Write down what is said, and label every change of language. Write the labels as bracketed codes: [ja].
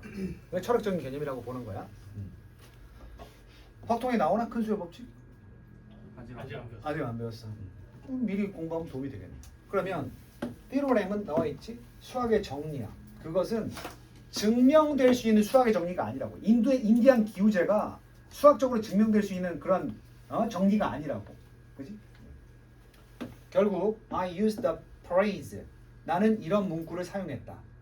[ko] 그게 철학적인 개념이라고 보는 거야. 확통에 나오나 큰 수의 법칙? 아직 안 배웠어. 미리 공부하면 도움이 되겠네. 그러면 theorem은 나와 있지. 수학의 정리야. 그것은 증명될 수 있는 수학의 정리가 아니라고. 인디안 기후제가 수학적으로 증명될 수 있는 그런 정리가 아니라고. 그지? 결국 [en] I used the phrase. [ko] 나는 이런 문구를 사용했다.